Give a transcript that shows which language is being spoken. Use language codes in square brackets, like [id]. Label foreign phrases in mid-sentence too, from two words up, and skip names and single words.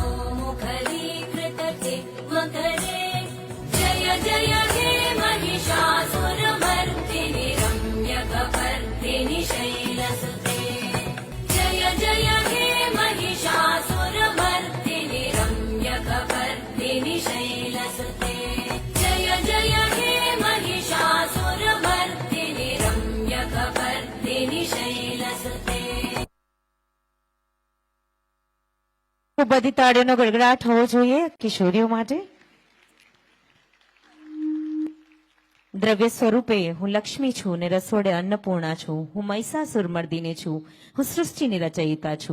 [sa] मुखरीकृत मकरे जय जय हे महिषासुरमर्दिनि रम्यकपर्दिनि शैलसुते जय जय हे महिषासुरमर्दिनि रम्यकपर्दिनि शैलसुते जय जय हे महिषासुरमर्दिनि रम्यकपर्दिनि शैलसुते। [gu] ખૂબ બધી તાળીઓનો ગડગડાટ હોવો જોઈએ કિશોરીઓ માટે। દ્રવ્ય સ્વરૂપે હું લક્ષ્મી છું ને રસોડે અન્નપૂર્ણા છું. હું મહિષાસુર મર્દિની છું. હું સૃષ્ટિની રચયિતા છું.